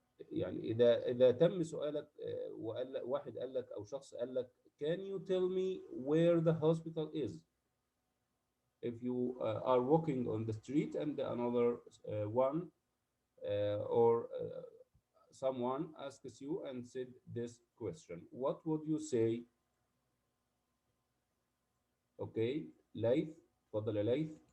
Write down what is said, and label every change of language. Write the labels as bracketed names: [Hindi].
[Arabic] يعني إذا تم سؤالك وقال واحد قال لك أو شخص قال لك [English] can you tell me where the hospital is? If you are walking on the street and another one or someone asks you and said this question, what would you say? [Arabic] Okay, ليث، تفضل يا ليث.